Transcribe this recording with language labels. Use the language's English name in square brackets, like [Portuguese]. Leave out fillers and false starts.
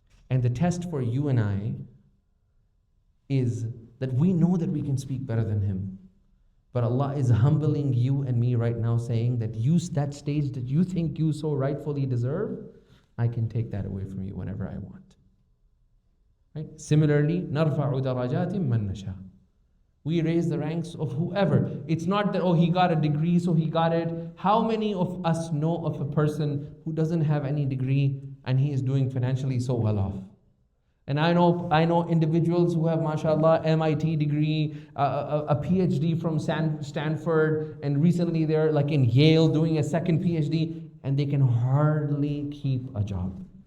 [English] And the test for you and I is that we know that we can speak better than him. But Allah is humbling you and me right now, saying that that stage that you think you so rightfully deserve, I can take that away from you whenever I want. Right? [Arabic] Similarly, نَرْفَعُ دَرَجَاتٍ مَنْ نَشَاءُ. [English] We raise the ranks of whoever. It's not that, oh, he got a degree, so he got it. How many of us know of a person who doesn't have any degree and he is doing financially so well off? And I know individuals who have, mashallah, MIT degree, a PhD from Stanford, and recently they're like in Yale doing a second PhD, and they can hardly keep a job.